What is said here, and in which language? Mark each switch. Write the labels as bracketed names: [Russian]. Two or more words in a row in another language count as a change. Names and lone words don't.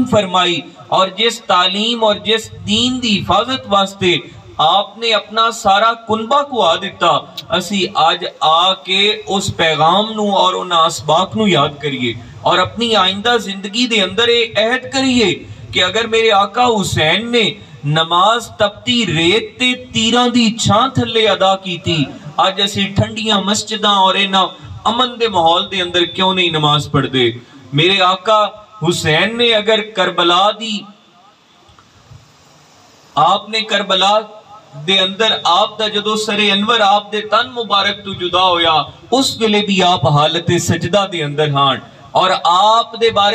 [Punjabi] فرمائی، اور جس تعلیم اور جس دین دی حفاظت واسطے آپ نے اپنا سارا کنبہ کو آ دیتا، اسی آج آ کے اس پیغام نو اور ان اسباق نو یاد کریے، اور اپنی آئندہ زندگی دے اندر یہ عہد کریے کہ اگر میرے آقا حسین نے نماز تپتی ریت تے تیران دی چھان تھلے ادا کی تھی، آج ایسی ٹھنڈیاں مسجداں اور اینا امن دے ماحول دے اندر کیوں نہیں نماز پڑھ دے؟ میرے آقا حسین نے اگر کربلا دی آپ نے کربلا دے اندر آپ دا جدو سر انور آپ دے تن مبارک تو جدا ہویا، اس ویلے بھی آپ حالت سجدہ دے اندر ہان، اور آپ دے بارے